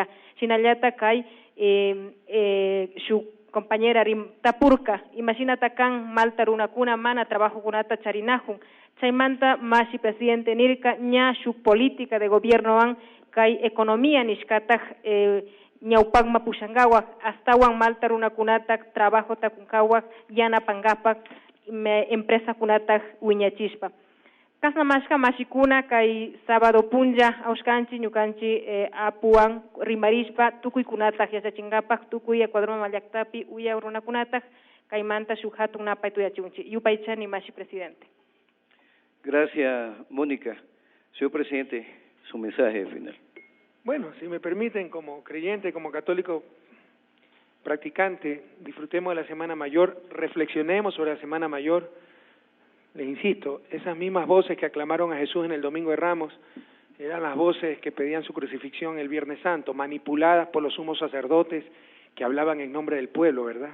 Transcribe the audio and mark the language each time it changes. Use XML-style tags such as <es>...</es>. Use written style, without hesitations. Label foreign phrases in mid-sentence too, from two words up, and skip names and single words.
<qu>Shinallata kay shuk compañera tapurka imashinata kan malta runakuna mana trabajo kunata charinajun chaymanta mashi presidente nirka ña shuk</qu> <es>política de gobiernowan</es> <qu>kay economía nishkataj ñawpakma pushangawak astawan malta runakunata trabajo takunkawak yanapangapak empresa kunata wiñachispa. Kasnamashka mashikuna kay sábado punlla awshkanchi ñukanchi apuan rimarishpa tukuy kunata yachachingapak tukuy Ecuador mamallaktappi uya runakunata kaymanta shuk hatun napay tuyachunchi. Yupaychani mashi presidente.</qu> <es>Gracias, Mónica. Señor presidente, su mensaje final. Bueno, si me permiten, como creyente, como católico practicante, disfrutemos de la Semana Mayor, reflexionemos sobre la Semana Mayor. Les insisto, esas mismas voces que aclamaron a Jesús en el Domingo de Ramos eran las voces que pedían su crucifixión el Viernes Santo, manipuladas por los sumos sacerdotes que hablaban en nombre del pueblo, ¿verdad?</es>